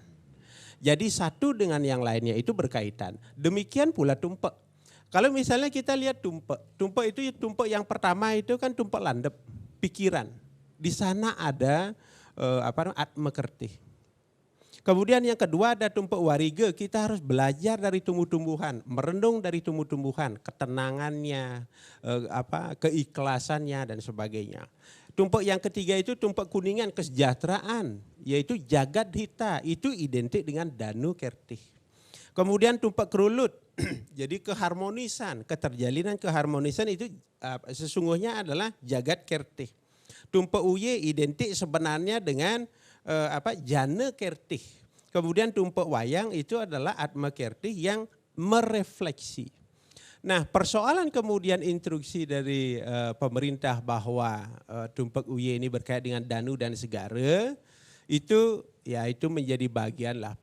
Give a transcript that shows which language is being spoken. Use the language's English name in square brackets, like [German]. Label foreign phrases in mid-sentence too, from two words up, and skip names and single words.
[Indonesian] Jadi satu dengan yang lainnya itu berkaitan. Demikian pula tumpak. Kalau misalnya kita lihat tumpak. Tumpak itu tumpak yang pertama itu kan tumpak landep, pikiran. Di sana ada atma kerti. Kemudian yang kedua ada tumpak wariga. Kita harus belajar dari tumbuh-tumbuhan, merenung dari tumbuh-tumbuhan, ketenangannya, keikhlasannya dan sebagainya. Tumpak yang ketiga itu tumpak kuningan, kesejahteraan, yaitu jagat hita, itu identik dengan Danu Kerti. Kemudian tumpak kerulut, jadi keharmonisan, keterjalinan keharmonisan itu sesungguhnya adalah jagat Kerti. Tumpak Uye identik sebenarnya dengan Jana Kerti. Kemudian tumpak wayang itu adalah Atma Kerti yang merefleksi. Nah persoalan kemudian instruksi dari pemerintah bahwa Tumpak Uye ini berkait dengan Danu dan Segara itu menjadi bagian lah.